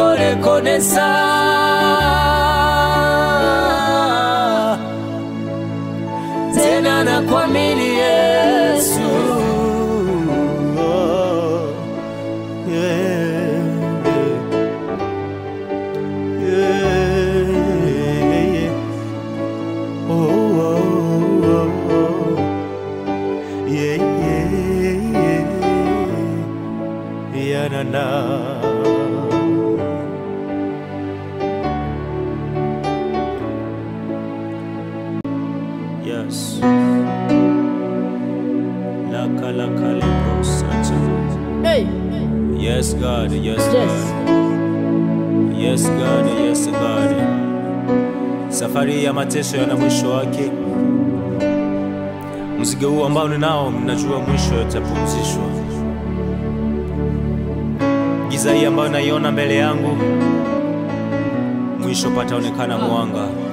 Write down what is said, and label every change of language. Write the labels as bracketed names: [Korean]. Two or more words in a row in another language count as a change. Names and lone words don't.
[Swahili] reconnaissant. Tena nakuamini Yesu. Oh, yeah, yeah, yeah. Oh, oh, oh, oh. Yeah, yeah, yeah. Yeah, na, na. Yes. Hey. [English] Yes, God. Yes, God. Yes, God. Yes, God. [Swahili] Safari ya mateso yana mwisho wake. Mzigo huu ambao ninao mnajua mwisho utapumzishwa. Giza hii ambayo naiona mbele yangu mwisho pataonekana mwanga.